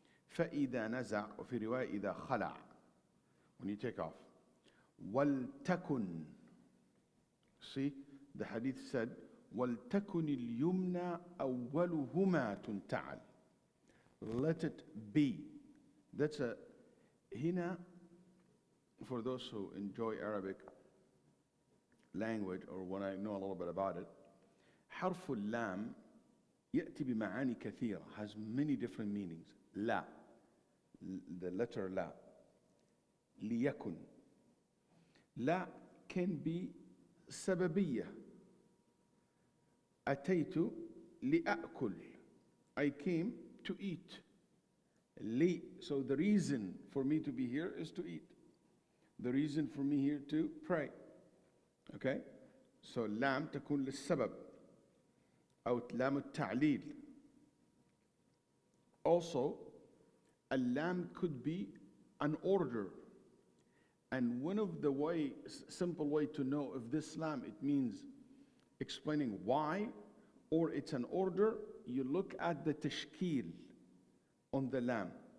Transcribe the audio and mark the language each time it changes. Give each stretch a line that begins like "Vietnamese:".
Arabic: فإذا نزع وفي رواية إذا خلع,
English: when you take off.
Arabic: وَلْتَكُنْ,
English: see, the hadith said
Arabic: وَلْتَكُنِ الْيُمْنَى أَوَّلُهُمَا تُنْتَعَلْ.
English: Let it be. That's a hina, for those who enjoy Arabic language or when I know a little bit about it.
Arabic: حرف اللام يأتي بمعاني كثيرة,
English: has many different meanings.
Arabic: لا,
English: the letter
Arabic: لا, ليكن.
English: لا can be سببية.
Arabic: أتيت لأأكل,
English: I came to eat. لي, so the reason for me to be here is to eat. The reason for me here to pray. Okay?
Arabic: So لام تكون للسبب أو لام التعليل.
English: Also, a lam could be an order. And one of the simple way to know if this lam, it means explaining why, or it's an order, you look at the tashkil on the lam.